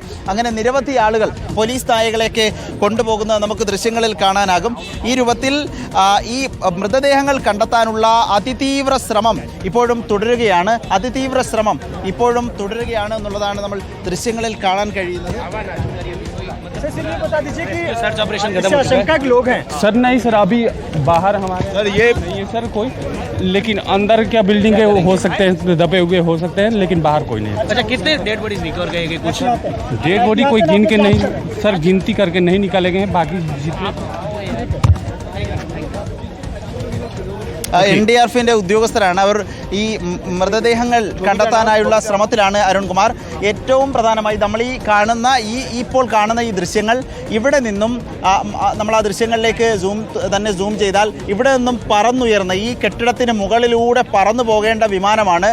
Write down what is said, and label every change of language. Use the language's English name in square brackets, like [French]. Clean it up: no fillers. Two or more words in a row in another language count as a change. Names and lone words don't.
[Malayalam] അങ്ങനെ നിരവധി ആളുകൾ പോലീസ് നായകളെയൊക്കെ കൊണ്ടുപോകുന്നത് നമുക്ക് ദൃശ്യങ്ങളിൽ കാണാനാകും. ഈ രൂപത്തിൽ ഈ മൃതദേഹങ്ങൾ കണ്ടെത്താനുള്ള അതിതീവ്ര ശ്രമം ഇപ്പോഴും തുടരുകയാണ് എന്നുള്ളതാണ് നമ്മൾ ദൃശ്യങ്ങളിൽ കാണാൻ കഴിയുന്നത്. [Hindi] सर्च ऑपरेशन खत्म हो चुका है। लोग हैं सर? नहीं सर, अभी बाहर हमारे सर ये नहीं है सर कोई, लेकिन अंदर क्या बिल्डिंग के हो सकते हैं, दबे हुए हो सकते हैं, लेकिन बाहर कोई नहीं है। अच्छा, कितने डेड बॉडीज निकल गए? कुछ डेड बॉडी कोई गिन के नहीं सर, गिनती करके नहीं निकाले गए हैं. बाकी जितने [Malayalam] NDRFിൻ്റെ ഉദ്യോഗസ്ഥരാണ്. അവർ ഈ മൃതദേഹങ്ങൾ കണ്ടെത്താനായുള്ള ശ്രമത്തിലാണ് അരുൺകുമാർ. ഏറ്റവും പ്രധാനമായി നമ്മൾ ഇപ്പോൾ കാണുന്ന ഈ ദൃശ്യങ്ങൾ, ഇവിടെ നിന്നും നമ്മൾ ആ ദൃശ്യങ്ങളിലേക്ക് സൂം ചെയ്താൽ ഇവിടെ നിന്നും പറന്നുയർന്ന ഈ കെട്ടിടത്തിന് മുകളിലൂടെ പറന്നു പോകേണ്ട വിമാനമാണ്.